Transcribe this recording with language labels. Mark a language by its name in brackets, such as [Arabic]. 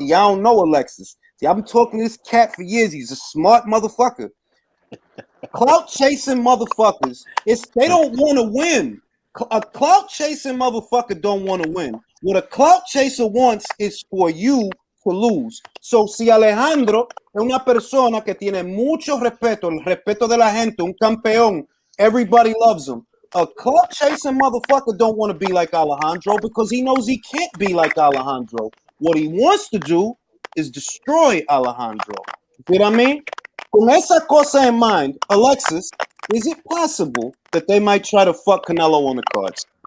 [English] Y'all don't know Alexis. See, I've been talking to this cat for years. He's a smart motherfucker. Clout chasing motherfuckers, they don't want to win. A clout chasing motherfucker don't want to win. What a clout chaser wants is for you to lose. [Spanish] So si Alejandro es una persona que tiene mucho respeto, el respeto de la gente, un campeón, [English] everybody loves him. A clout chasing motherfucker don't want to be like Alejandro because he knows he can't be like Alejandro. What he wants to do is destroy Alejandro. You see what I mean? [Spanish] Con esa cosa [English] in mind, Alexis, is it possible that they might try to fuck Canelo on the cards?